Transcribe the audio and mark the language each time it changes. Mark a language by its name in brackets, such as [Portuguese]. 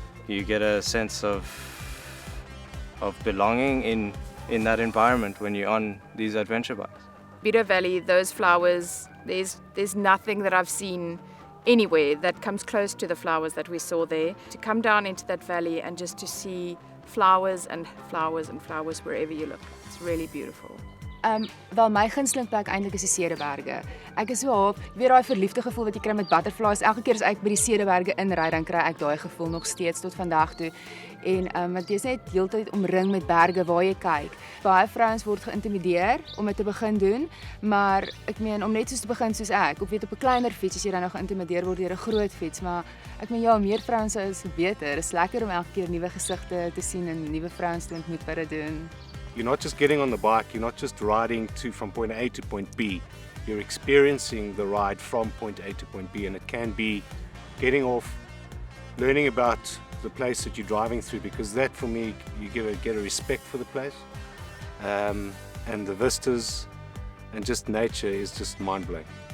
[English] You get a sense of belonging in that environment when you're on these adventure bikes. Bido Valley, those flowers, there's nothing that I've seen anywhere that comes close to the flowers that we saw there. To come down into that valley and just to see flowers and flowers and flowers wherever you look. It's really beautiful. [Afrikaans] Wel my gunsteling plek eintlik is die Cederberge. Ek is so half, jy weet daai verliefde gevoel wat jy kry met butterflies. Elke keer as ek by die Cederberge inry, dan kry ek daai gevoel nog steeds tot vandag toe. En want jy is net heeltyd omring met berge waar jy kyk. Baie vrouens word geïntimideer om dit te begin doen, maar ek meen om net soos te begin soos ek, of weet op 'n kleiner fiets as jy dan nog geïntimideer word deur 'n groot fiets, maar ek meen ja, meer vrouens is beter. Dit is lekker om elke keer nuwe gesigte te sien en nuwe vrouens te ontmoet wat dit doen. [English] You're not just getting on the bike, you're not just riding from point A to point B. You're experiencing the ride from point A to point B, and it can be getting off, learning about the place that you're driving through, because that for me, you get a respect for the place, and the vistas and just nature is just mind-blowing.